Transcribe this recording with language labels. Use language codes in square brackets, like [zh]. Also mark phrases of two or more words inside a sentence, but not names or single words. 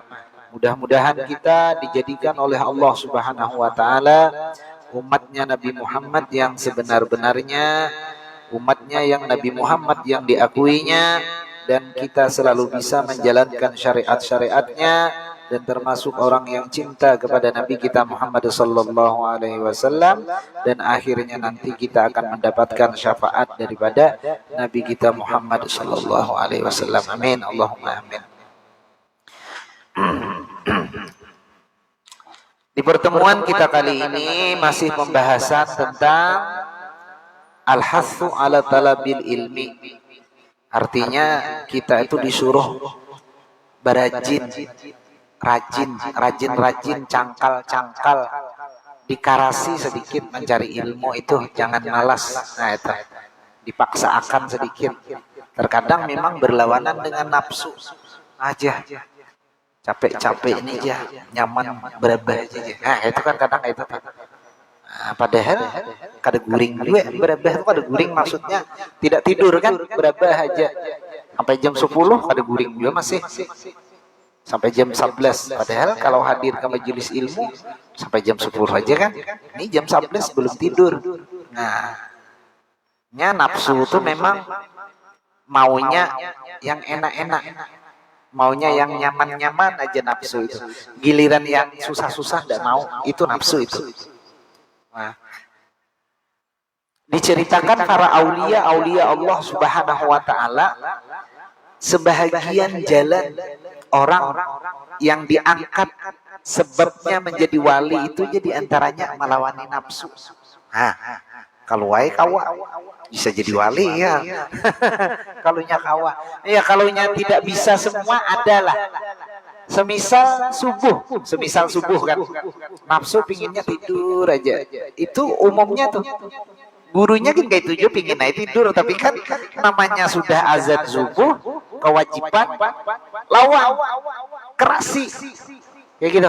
[id] Mudah-mudahan kita dijadikan oleh Allah [ar] سبحانه وتعالى [id] umatnya Nabi Muhammad yang sebenar-benarnya, umatnya yang Nabi Muhammad yang diakuinya, dan kita selalu bisa menjalankan syariat-syariatnya dan termasuk orang yang cinta kepada Nabi kita Muhammad [ar] صلى الله عليه وسلم, [id] dan akhirnya nanti kita akan mendapatkan syafaat daripada Nabi kita Muhammad [ar] صلى الله عليه وسلم. [id] Amin. [ar] اللهم آمين. [id] Di pertemuan kita kali ini masih pembahasan tentang [ar] الحث على طلب العلم. [id] Artinya kita itu disuruh berajin, rajin, cangkal, dikarasi sedikit mencari ilmu itu, jangan malas. Nah itu, dipaksakan sedikit. Terkadang memang berlawanan dengan nafsu aja. Capek-capek ini aja, nyaman berabah aja. Nah itu kan kadang itu. Nah, padahal [bjn] kada guring juga, [id] berabah itu [bjn] kada guring [id] maksudnya tidak tidur kan, berabah aja. Sampai jam 10 [bjn] kada guring juga [id] masih. Sampai jam 11. Padahal kalau hadir ke majelis ilmu sampai jam 10 aja kan. Ini jam 11 belum tidur. Nah, nafsu itu memang maunya yang enak-enak. Maunya yang nyaman-nyaman aja nafsu itu. Giliran yang susah-susah tidak mau, itu nafsu itu. Nah, diceritakan para aulia Allah [ar] سبحانه وتعالى, [id] sebahagian jalan orang yang diangkat sebabnya menjadi wali itu jadi antaranya melawani nafsu. Nah, Kalau wae kawa bisa jadi wali ya. [bjn] Kalunya kawa. [id] Ya kalunya tidak bisa semua adalah. Semisal subuh kan. Nafsu pinginnya tidur aja. Itu umumnya tuh. Gurunya kan kayak itu pingin naik tidur, tapi kan namanya sudah azan subuh, kewajiban lawan kerasi kayak gitu.